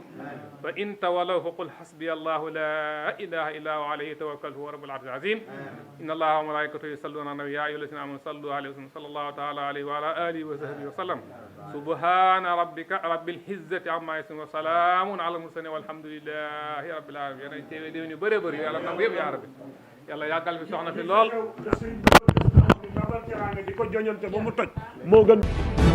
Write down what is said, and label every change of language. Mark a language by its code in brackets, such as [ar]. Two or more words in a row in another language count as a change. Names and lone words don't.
[ar] فإن تولوا فقل حسبي الله لا إله إلا هو عليه توكلت هو رب العرش العظيم إن الله وملائكته يصلون على النبي يا أيها الذين آمنوا صلوا عليه وسلم صلى الله تعالى عليه وعلى آله وصحبه وسلم سبحان ربك رب العزة عما يصفون وسلام على المرسلين والحمد لله رب العالمين [wo] yéen teewee déwén yu bëree bëri yàlla nangu yëpp yaa rabbi yàlla yàggal fi soxna fi lool di ko joñante ba mu toj moo gën